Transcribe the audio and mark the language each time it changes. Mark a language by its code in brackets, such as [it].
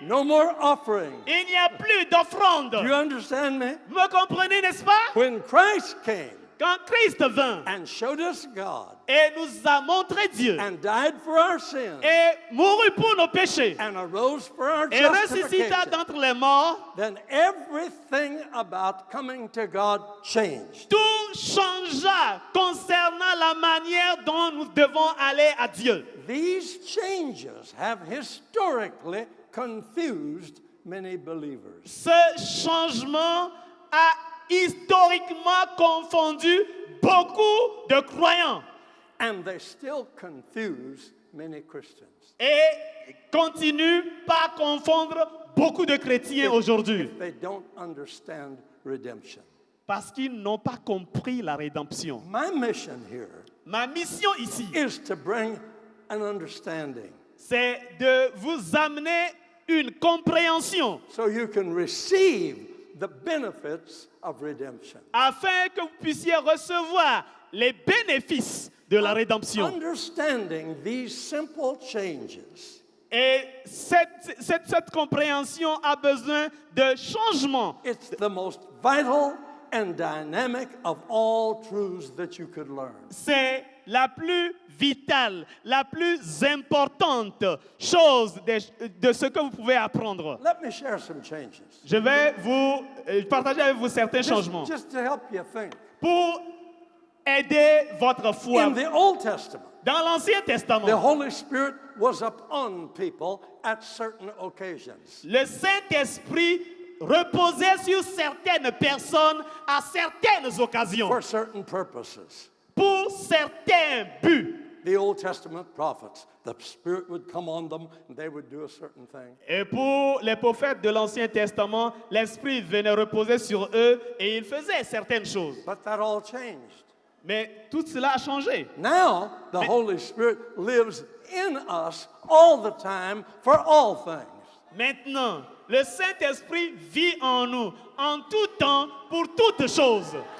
[en] No more offering. [fr] Il n'y a plus d'offrande. [en] Do you understand me? [fr] Vous me comprenez, n'est-ce pas? [en] When Christ came [fr] Quand Christ vint [en] and showed us God [fr] et nous a montré Dieu [en] and died for our sins [fr] et mourut pour nos péchés [en] and arose for our [fr] et ressuscita [en] justification, [fr] d'entre les morts, [en] then everything about coming to God changed. [fr] tout changea concernant la manière dont nous devons aller à Dieu. [en] These changes have historically confused many believers. [fr] Ce changement a historiquement confondu beaucoup de croyants [en] And they still confuse many Christians. [fr] et continue par confondre beaucoup de chrétiens aujourd'hui [en] If they don't understand redemption. [fr] Parce qu'ils n'ont pas compris la rédemption. [en] My mission here [fr] Ma mission ici, [en] is to bring an understanding [fr] c'est de vous amener une compréhension [en] so you can receive the benefits of redemption. [fr] afin que vous puissiez recevoir les bénéfices de la rédemption. [en] Understanding these simple changes [fr] Et cette compréhension a besoin de changements. [en] it's the most vital and dynamic of all truths that you could learn. [fr] C'est la plus vitale, la plus importante chose de ce que vous pouvez apprendre. [en] Let me share some changes. [fr] Je vais vous partager avec vous certains changements [en] Just to help you think. [fr] pour aider votre foi. [en] In the Old Testament, [fr] Dans l'Ancien [en] the [fr] Testament, [en] Holy Spirit was upon people at certain occasions. [fr] le Saint-Esprit reposait sur certaines personnes à certaines occasions, [en] For certain purposes. [fr] pour certains buts. [en] The Old Testament prophets, the Spirit would come on them and they would do a certain thing. [fr] Et pour les prophètes de l'Ancien Testament, l'Esprit venait reposer sur eux et ils faisaient certaines choses. [en] But that all changed. [fr] Mais tout cela a changé. [en] Now, the Holy Spirit lives in us all the time for all things. [fr] Maintenant, le Saint-Esprit vit en nous, en tout temps, pour toutes choses.